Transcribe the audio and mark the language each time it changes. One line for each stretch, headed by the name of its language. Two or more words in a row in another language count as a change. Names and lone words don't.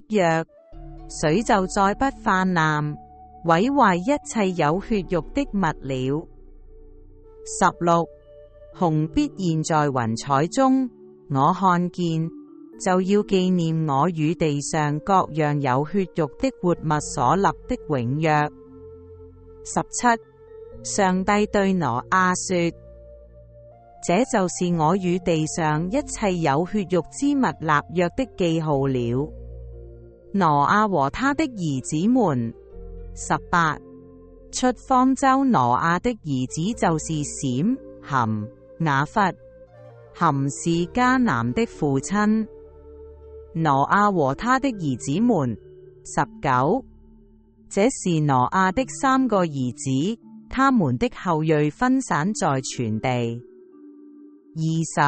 Chinese: 約，水就再不泛濫，毀壞一切有血肉的物了。16虹必現在雲彩中，我看見，就要紀念我與地上各樣有血肉的活物所立的永約。17上帝對挪亞說：這就是我與地上一切有血肉之物立約的記號了。挪亞和他的兒子們。18出方舟挪亞的兒子就是閃、含、雅弗。含是迦南的父親。挪亞和他的兒子們。19這是挪亞的3個兒子，他們的後裔分散在全地。20